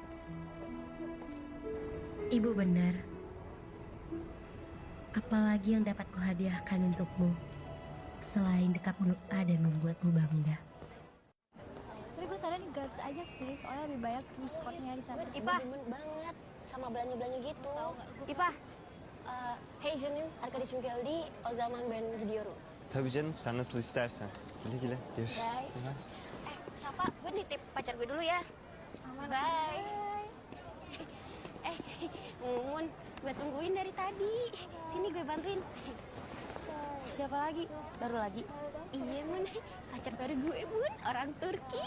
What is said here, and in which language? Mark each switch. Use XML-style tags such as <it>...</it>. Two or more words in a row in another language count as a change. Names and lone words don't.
<id>Ibu benar. Apalagi yang dapat kuhadiahkan untukmu selain dekap doa dan membuatmu bangga. Tapi gue sadar nih gratis aja sih, soalnya lebih banyak diskonsnya di sana. Ipah, demen banget sama belanja-belanja gitu.</id> <tr>Ipah, heyecanım arkadaşım geldi, o zaman ben gidiyorum. Tabii canım, sen nasıl istersen. Güle güle. Görüşürüz. Bye.</tr> <id>Siapa? Gue nitip pacar gue dulu ya. Bye. Mumun, gue tungguin dari tadi. Sini gue bantuin. Siapa lagi? Baru lagi? Iya, Mun. Pacar baru gue, Mun. Orang Turki.</id>